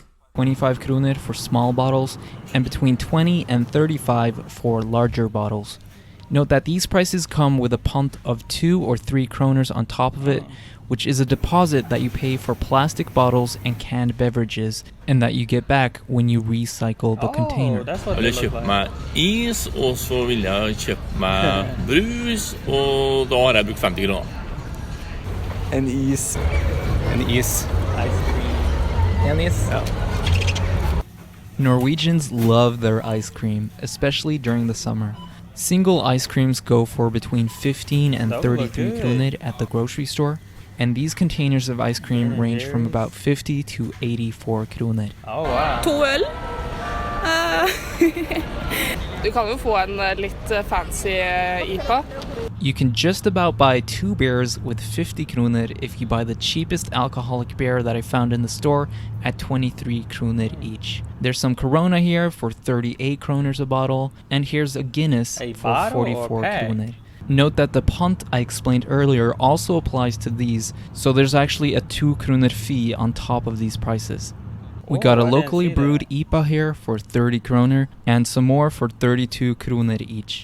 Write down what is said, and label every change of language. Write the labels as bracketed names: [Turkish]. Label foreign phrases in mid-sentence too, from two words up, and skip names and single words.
[English] 25 kroner for small bottles and between 20 and 35 for larger bottles. Note that these prices come with a pant of 2 or 3 kroners on top of it, which is a deposit that you pay for plastic bottles and canned beverages, and that you get back when you recycle the container. That's what [Norwegian] Jeg vil kjøpe meg is, og så vil jeg kjøpe meg brus, og da har jeg brukt 50 kroner. En is. [English] Ice cream. [Norwegian] En is. Ja. [English] Norwegians love their ice cream, especially during the summer. Single ice creams go for between 15 and 33 kroner at the grocery store, and these containers of ice cream range from about 50 to 84 kroner. Oh, wow. [Norwegian] 2 øl. Du kan jo få en litt fancy IPA. [English] You can just about buy 2 beers with 50 kroner if you buy the cheapest alcoholic beer that I found in the store at 23 kroner each. There's some Corona here for 38 kroners a bottle, and here's a Guinness for 44 kroner. Note that the pant I explained earlier also applies to these, so there's actually a 2 kroner fee on top of these prices. We got a locally brewed IPA here for 30 kroner and some more for 32 kroner each.